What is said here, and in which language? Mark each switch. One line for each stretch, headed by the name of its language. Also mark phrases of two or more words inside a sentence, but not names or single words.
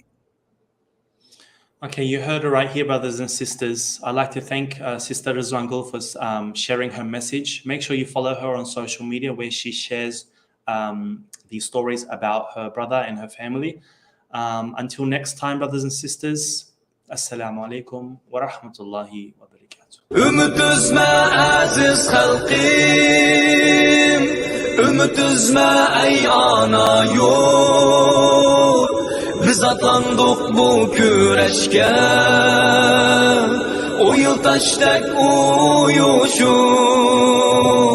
English: Okay, you heard it right here, brothers and sisters. I'd like to thank Sister Rizwangul for sharing her message. Make sure you follow her on social media where she shares these stories about her brother and her family. Until next time, brothers and sisters,
Arabic: السلام عليكم ورحمة الله وبركاته.
Uyghur: Ümit üzme aziz halqim, ümit üzme ey ana yurt. Biz atlandık bu küreşke, o yıl taştek uyuşup.